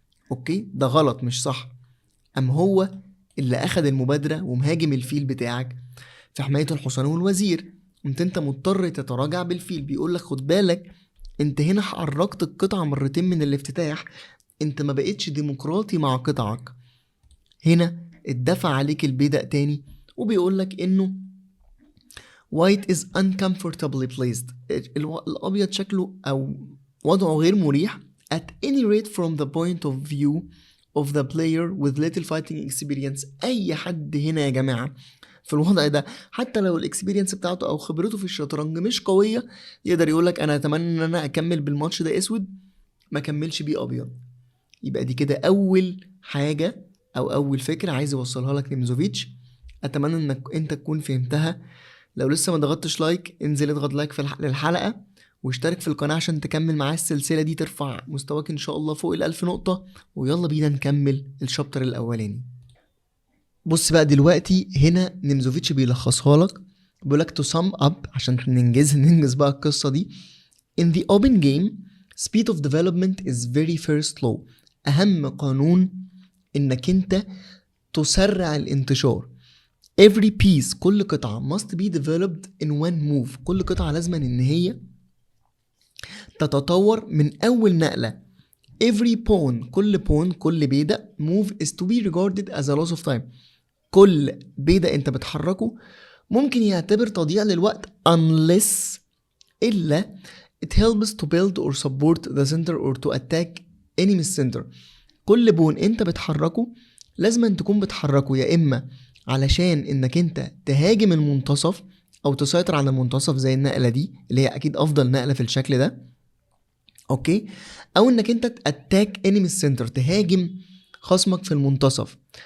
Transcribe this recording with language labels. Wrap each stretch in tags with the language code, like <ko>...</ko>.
<ar>اوكي ده غلط مش صح. ام هو اللي اخد المبادرة ومهاجم الفيل بتاعك في حماية الحصان والوزير، قمت انت مضطر تتراجع بالفيل. بيقولك خد بالك انت هنا حركت القطعة مرتين من الافتتاح، انت ما بقتش ديمقراطي مع قطعك. هنا اتدفع عليك البيدق تاني، وبيقولك انه</ar> <en>white is uncomfortably placed،</en> <ar>الابيض شكله او وضعه غير مريح</ar> <en>at any rate from the point of view of the player with little fighting experience.</en> <ar>اي حد هنا يا جماعة في الوضع ده حتى لو الاكسبيرينس بتاعته او خبرته في الشطرنج مش قوية، يقدر يقولك انا اتمنى ان انا اكمل بالماتش ده اسود ما كملش بيه ابيض. يبقى دي كده اول حاجة او اول فكرة عايز يوصلها لك نمزوفيتش. اتمنى انك انت تكون فهمتها. لو لسه ما ضغطتش لايك انزل اضغط لايك في للحلقة، واشترك في القناة عشان تكمل معايا السلسلة دي، ترفع مستواك ان شاء الله فوق 1000 نقطة. ويلا بينا نكمل الشابتر الاولاني. بص بقى دلوقتي هنا نمزوفيتش بيلخصها لك، بيقولك</ar> <en>to sum up</en> <ar>عشان ننجز بقى القصة دي.</ar> <en>In the open game speed of development is very first law.</en> <ar>اهم قانون انك انت تسرع الانتشار.</ar> <en>every piece</en> <ar>كل قطعة</ar> <en>must be developed in one move.</en> <ar>كل قطعة لازم ان هي تتطور من اول نقلة.</ar> <en>every pawn</en> <ar>كل بيدق</ar> <en>move is to be regarded as a loss of time.</en> <ar>كل بيدق انت بتحركه ممكن يعتبر تضييع للوقت</ar> <en>unless</en> <ar>إلا</ar> <en>it helps to build or support the center or to attack enemy center.</en> <ar>كل بون انت بتحركه لازم أن تكون بتحركه يا إما علشان انك انت تهاجم المنتصف او تسيطر على المنتصف زي النقلة دي اللي هي اكيد افضل نقلة في الشكل ده، اوكي، او انك انت</ar> <en>تاتاك انمي السنتر،</en> <ar>تهاجم خصمك في المنتصف.</ar>